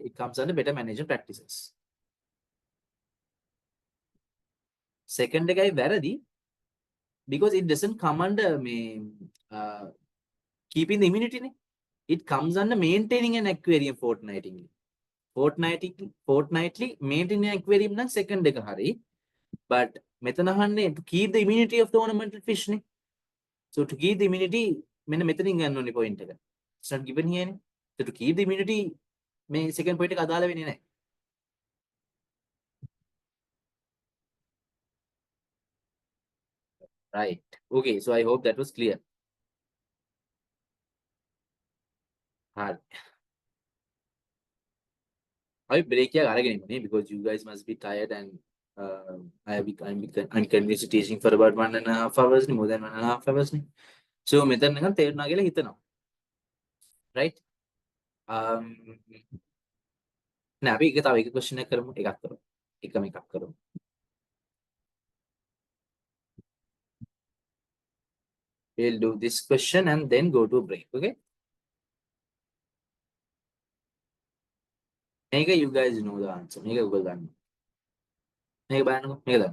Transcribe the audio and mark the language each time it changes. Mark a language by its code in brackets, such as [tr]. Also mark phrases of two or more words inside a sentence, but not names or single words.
[en] It comes under better management practices. Second guy වැරදි because it doesn't come under keeping the immunity. It comes under maintaining an aquarium fortnightly. Fortnightly maintaining an aquarium [si] නම් second එක හරි. [en] But [si] මෙතන අහන්නේ [en] to keep the immunity of the ornamental fish නේ. So to keep the immunity [si] මෙන්න මෙතනින් ගන්න ඕනේ point එක. [en] It's not given here නේ. So to keep the immunity මේ second point [si] එක අදාළ වෙන්නේ නැහැ. [en] Right. Okay, so I hope that was clear. [si] හරි. [en] I break [si] එකක් අරගෙන ඉන්නේ [en] because you guys must be tired and I'm continuously teaching for about 1.5 hours, more than 1.5 hours. [si] So මෙතන නිකන් තේරුණා කියලා හිතනවා. Right? නෑ අපි එක තව එක question එකක් කරමු. එකක් කරමු. එකම එකක් කරමු. [en] We'll do this question and then go to a break, okay? මේක you guys know the answer. [si] මේක ඔයගොල්ලෝ දන්න. මේක බලන්නකෝ. මේක දන්න.